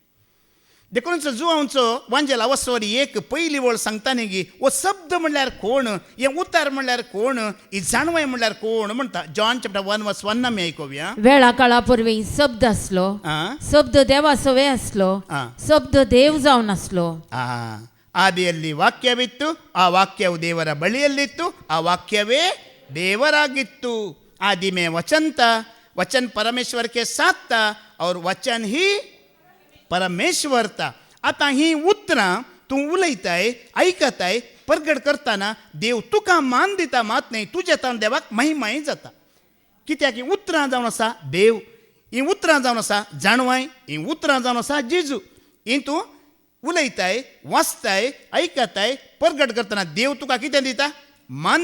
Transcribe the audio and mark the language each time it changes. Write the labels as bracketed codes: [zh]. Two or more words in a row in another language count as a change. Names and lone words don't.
[kok] देखूनच जुवांचो वांजेला वसवरी एक पयली वळ सांगता न्ही गी वो शब्द म्हणल्यार कोण हे उतार म्हणल्यार कोण ही जाणवाय म्हणल्यार कोण म्हणटा जॉन चॅप्टर 1:1 आमी आयकुया वेळा काळा पूर्वी शब्द असलो शब्द देवासवे असलो शब्द देव जावन असलो [kn] ಆದಿಯಲ್ಲಿ ವಾಕ್ಯವಿತ್ತು ಆ ವಾಕ್ಯವು ದೇವರ ಬಳಿಯಲ್ಲಿತ್ತು ಆ ವಾಕ್ಯವೇ ದೇವರಾಗಿತ್ತು [hi] आदि में वचन था वचन परमेश्वर के साथ था और वचन ही परमेश्वर था [kok] आता ही उतरां तूं उलयताय ऐकताय परगट करतना देव तुका मान दिता मात न्ही तुजे तान देवाक महिमाय जाता कित्याक ही उतरां जावन आसा देव ही उतरां जावन आसा जाणवाय ही उतरां जावन आसा जेजू ही तूं उलयताय वाचताय ऐकताय परगट करतना देव तुका कितें दिता मान